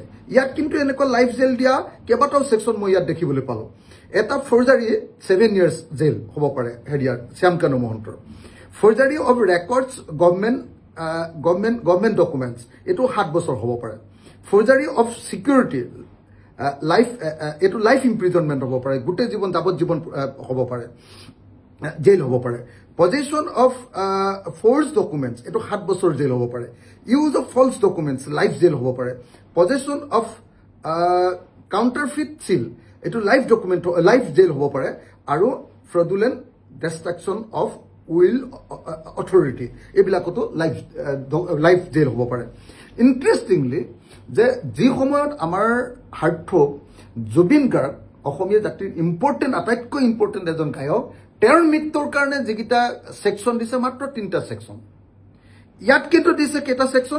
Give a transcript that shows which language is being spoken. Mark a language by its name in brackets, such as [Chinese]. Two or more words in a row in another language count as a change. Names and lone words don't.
[Assamese] ইয়াত কিন্তু এনেকুৱা লাইফ জেল দিয়া কেইবাটাও সেকশন মই ইয়াত দেখিবলৈ পালো এটা ফৰ্জাৰী 7 ইয়াৰ্স জেল হ'ব পাৰে হেৰিয়াৰ শ্যামকানু মহন্তৰ [English] forgery of records government documents [Assamese] এটো 7 বছৰ হ'ব পাৰে [English] forgery of security [Assamese] এটো [English] life imprisonment [Assamese] হ'ব পাৰে গোটে জীৱন যাৱজ্জীৱন হ'ব পাৰে জেল হ'ব পাৰে [English] possession of false documents [Assamese] eto 7 বছৰ জেল হ'ব পাৰে [English] use of false documents life [Assamese] জেল হ'ব পাৰে [English] possession of counterfeit seal [Assamese] eto life জেল হ'ব পাৰে আৰু [English] fraudulent destruction of will authority [Assamese] ebilakото life জেল হ'ব পাৰে interestingly যে যি সময়ত আমাৰ হাৰ্টথ্ৰব জুবিন গাৰ্গ অসমীয়া জাতিৰ ইম্পৰ্টেন্ট আটাইতকৈ ইম্পৰ্টেন্ট এজন গায়ক তেওঁৰ মৃত্যুৰ কাৰণে যিকিটা সেকশন দিছে মাত্ৰ 3টা সেকশন ইয়াত কিন্তু দিছে কেটা সেকশন